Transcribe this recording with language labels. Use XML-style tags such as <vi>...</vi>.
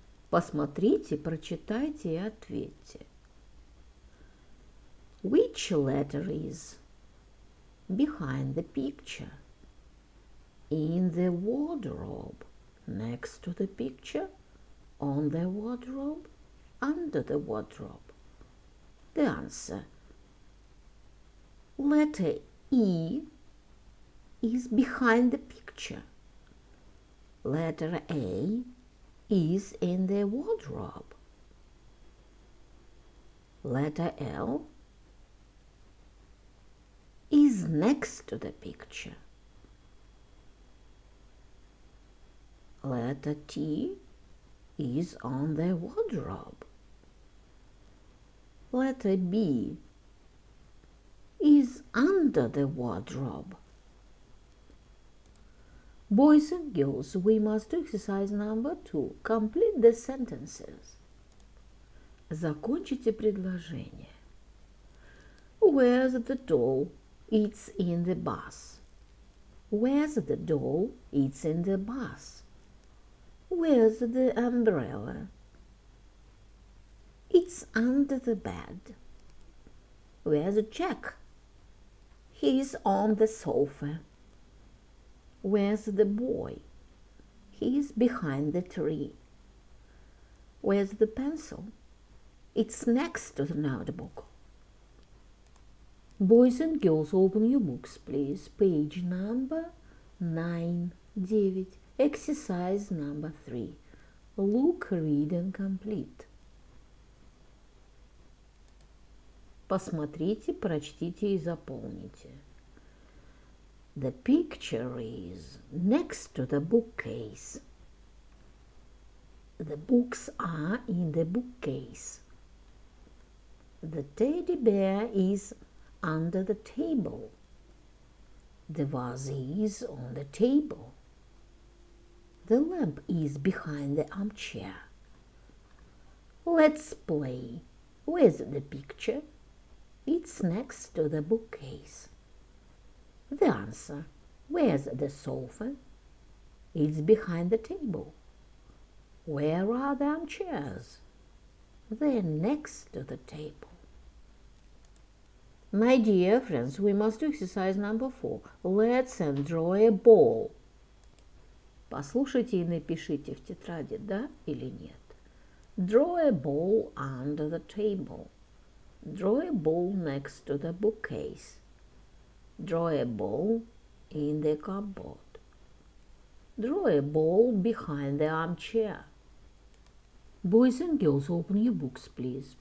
<ru>Посмотрите, прочитайте и ответьте.</ru> <en>Which letter is behind the picture? In the wardrobe, next to the picture, on the wardrobe, under the wardrobe. The answer. Letter E is behind the picture. Letter A is in the wardrobe. Letter L is next to the picture. Letter T is on the wardrobe. Letter B is under the wardrobe. Boys and girls, we must do exercise number 2. Complete the sentences.</en> <ru>Закончите предложение.</ru> <en>Where's the doll? It's in the bus. Where's the doll? It's in the bus. Where's the umbrella? It's under the bed. Where's Jack? He's on the sofa. Where's the boy? He's behind the tree. Where's the pencil? It's next to the notebook. Boys and girls, open your books, please. Page number 9, 9. Exercise number 3. Look, read and complete.</en> <ru>Посмотрите, прочтите и заполните.</ru> <en>The picture is next to the bookcase. The books are in the bookcase. The teddy bear is under the table. The vase is on the table. The lamp is behind the armchair. Let's play. Where's the picture? It's next to the bookcase. The answer. Where's the sofa? It's behind the table. Where are the armchairs? They're next to the table. My dear friends, we must do exercise number 4. Let's draw a ball.</en> <ru>Послушайте и напишите в тетради, да или нет.</ru> <en>Draw a ball under the table. Draw a ball next to the bookcase. Draw a ball in the cupboard. Draw a ball behind the armchair. Boys and girls, open your books, please.</en>